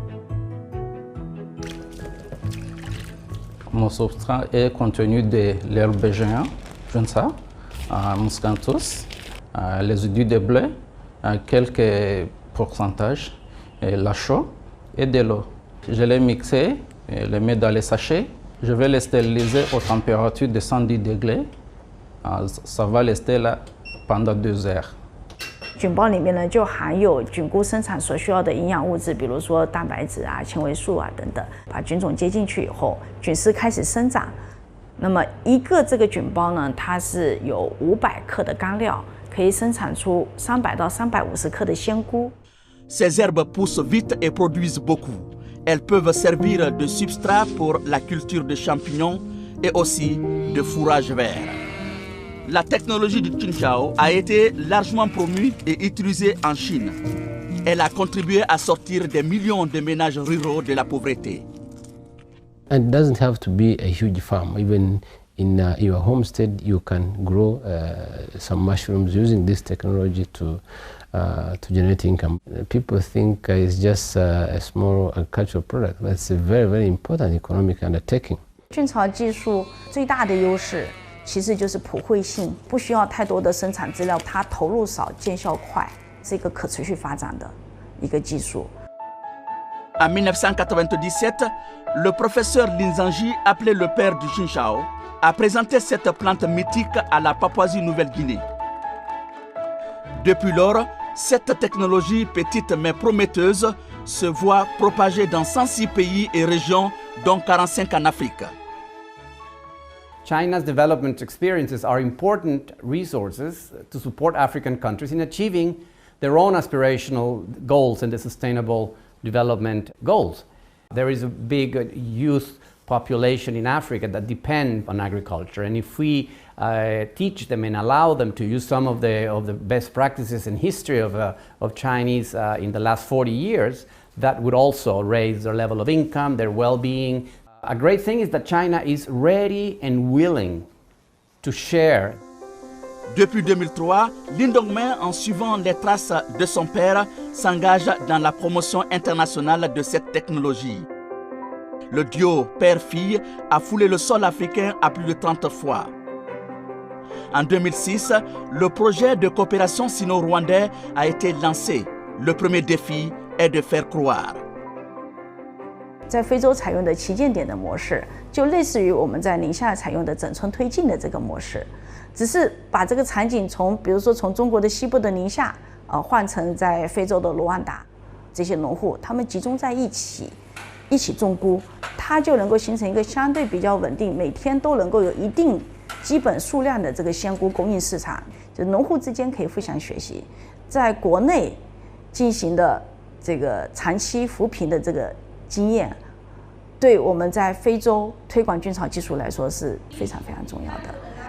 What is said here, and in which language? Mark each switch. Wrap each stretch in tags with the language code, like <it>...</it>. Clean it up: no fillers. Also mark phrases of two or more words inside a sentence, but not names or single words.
<fr>Mon substrat est contenu de l'herbe géant, Junsao, Muscanthus, les résidus de blé, quelques pourcentages, la chaux et de l'eau. Je les mixé, les mets dans les sachets. Je vais les stériliser aux températures de 110 degrés. Ça va rester là pendant 2 heures.</fr> <zh>菌包里面呢，就含有菌菇生产所需要的营养物质，比如说蛋白质啊、纤维素啊等等。把菌种接进去以后，菌丝开始生长。那么一个这个菌包呢，它是有500克的干料，可以生产出300到350克的鲜菇。</zh> <fr>Ces herbes poussent vite et produisent beaucoup. Elles peuvent servir de substrat pour la culture de champignons et aussi de fourrage vert. La technologie du Qinchao a été largement promue et utilisée en Chine. Elle a contribué à sortir des millions de ménages ruraux de la pauvreté.</fr> <en>And it doesn't have to be a huge farm. Even in your homestead you can grow some mushrooms using this technology to generate income. People think it's just a small agricultural product, but it's a very, very important economic undertaking.</en> <zh>菌草技术最大的优势其实就是普惠性，不需要太多的生产资料，它投入少，见效快，是一个可持续发展的一个技术。</zh> <fr>En 1997, le professeur Lin Zhangji, appelé le père du Chinchao, a présenté cette plante mythique à la Papouasie-Nouvelle-Guinée. Depuis lors, cette technologie petite mais prometteuse se voit propagée dans 106 pays et régions, dont 45 en Afrique.</fr> <en>China's development experiences are important resources to support African countries in achieving their own aspirational goals and the sustainable development goals. There is a big youth population in Africa that depend on agriculture, and if we teach them and allow them to use some of the best practices and history of Chinese in the last 40 years, that would also raise their level of income, their well-being. A great thing is that China is ready and willing to share.</en> <fr>Depuis 2003, Lin Dongmei, en suivant les traces de son père, s'engage dans la promotion internationale de cette technologie. Le duo père-fille a foulé le sol africain à plus de 30 fois. En 2006, le projet de coopération sino-rwandais a été lancé. Le premier défi est de faire croire.</fr> <zh>在非洲采用的旗舰点的模式，就类似于我们在宁夏采用的整村推进的这个模式，只是把这个场景比如说从中国的西部的宁夏，换成在非洲的卢旺达，这些农户他们集中在一起种菇，它就能够形成一个相对比较稳定，每天都能够有一定基本数量的这个鲜菇供应市场，就农户之间可以互相学习，在国内进行的这个长期扶贫的这个经验，对我们在非洲推广菌草技术来说是非常非常重要的。</zh>